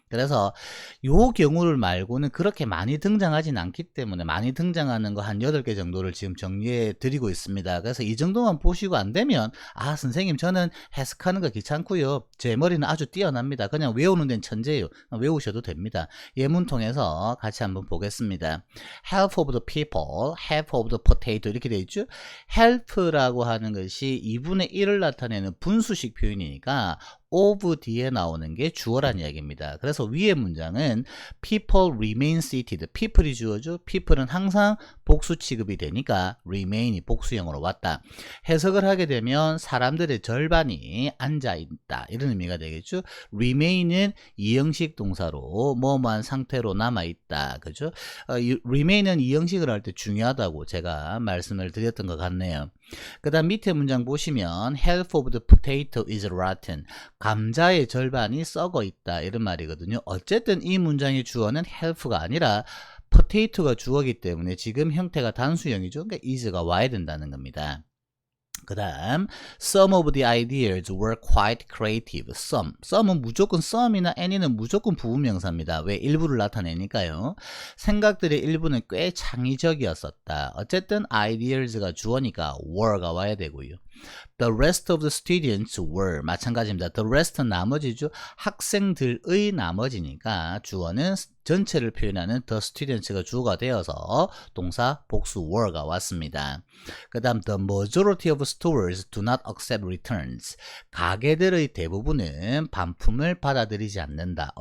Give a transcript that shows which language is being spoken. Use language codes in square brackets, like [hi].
[ko] 그래서 요 경우를 말고는 그렇게 많이 등장하진 않기 때문에 많이 등장하는 거 한 8개 정도를 지금 정리해 드리고 있습니다. 그래서 이 정도만 보시고 안 되면 선생님 저는 해석하는 거 귀찮고요. 제 머리는 아주 뛰어납니다. 그냥 외우는 데는 천재예요. 외우셔도 됩니다. 예문 통해서 같이 한번 보겠습니다. [en] Half of the people, half of the potato 이렇게 되어 있죠. [ko] half라고 하는 것이 2분의 1을 나타내는 분수식 표현이니까 of 뒤에 나오는 게 주어란 이야기입니다. 그래서 위의 문장은 [en] people remain seated. [ko] people이 주어죠. people은 항상 복수 취급이 되니까 remain이 복수형으로 왔다. 해석을 하게 되면 사람들의 절반이 앉아있다. 이런 의미가 되겠죠. remain은 이형식 동사로 뭐뭐한 상태로 남아있다. 그죠? remain은 이형식을 할 때 중요하다고 제가 말씀을 드렸던 것 같네요. [en] 그 다음 밑에 문장 보시면 half of the potato is rotten. [ko] 감자의 절반이 썩어 있다 이런 말이거든요. 어쨌든 이 문장의 주어는 half가 아니라 potato가 주어이기 때문에 지금 형태가 단수형이죠. 그러니까 is가 와야 된다는 겁니다. [en] 그 다음 some of the ideas were quite creative. [ko] some은 무조건 some이나 any는 무조건 부분명사입니다. 왜? 일부를 나타내니까요. 생각들의 일부는 꽤 창의적이었었다. 어쨌든 ideas가 주어니까 were가 와야 되고요. [en] The rest of the students were 마찬가지입니다. [ko] The rest는 나머지죠. 학생들의 나머지니까 주어는 전체를 표현하는 the students가 주어가 되어서 동사 복수 were가 왔습니다. [en] 그 다음 the majority of stores do not accept returns. [ko] 가게들의 대부분은 반품을 받아들이지 않는다.